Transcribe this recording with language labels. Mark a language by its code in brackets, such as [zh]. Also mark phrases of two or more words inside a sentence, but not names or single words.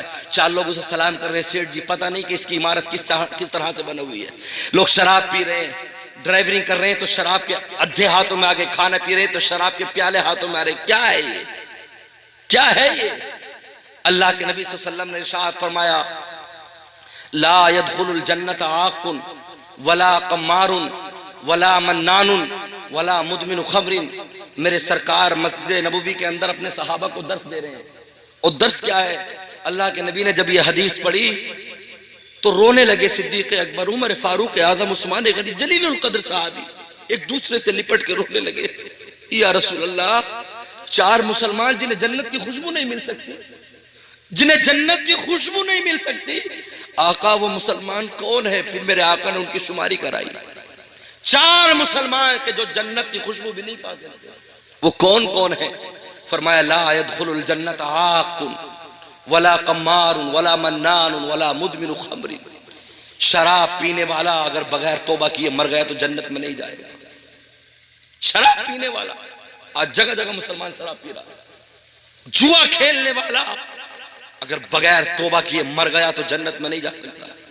[hi] चार लोग उसे सलाम कर रहे हैं, सेठ जी, पता नहीं कि इसकी इमारत किस तरह से बनी हुई है। लोग शराब पी रहे हैं, ड्राइवरिंग कर रहे हैं तो शराब के अद्धे हाथों में आ गए, खाना पी रहे हैं तो शराब के प्याले हाथों में आ रहे। क्या है ये? क्या है ये? अल्लाह के नबी [ar] صلى الله عليه وسلم [hi] ने इरशाद फरमाया [ar] لا يدخل الجنة عاق ولا قمار ولا منان ولا مدمن خمر. [hi] मेरे सरकार मस्जिद नबवी के अंदर अपने सहाबा को दर्स दे रहे हैं। और दर्स क्या है? अल्लाह के नबी ने जब ये हदीस पढ़ी तो रोने लगे। सिद्दीक अकबर, उमर फारूक आजम, उस्मान गनी, जलीलुल कद्र साहबी एक दूसरे से लिपट के रोने लगे। [ar] يا رسول الله, [hi] चार मुसलमान जिन्हें जन्नत की खुशबू नहीं मिल सकती, जिन्हें जन्नत की खुशबू नहीं मिल सकती, आका वो मुसलमान कौन है? फिर मेरे आका ने उनकी शुमारी कराई। चार मुसलमान के जो जन्नत की खुशबू भी नहीं पा सकते, वो कौन कौन है? [ar] फरमाया لا يدخل الجنة عاق ولا قمار ولا منان ولا مدمن خمر. [hi] शराब पीने वाला अगर बगैर तौबा किए मर गया तो जन्नत में नहीं जाएगा। शराब पीने वाला, आज जगह जगह मुसलमान शराब पी रहा है। जुआ खेलने वाला अगर बगैर तौबा किए मर गया तो जन्नत में नहीं जा सकता।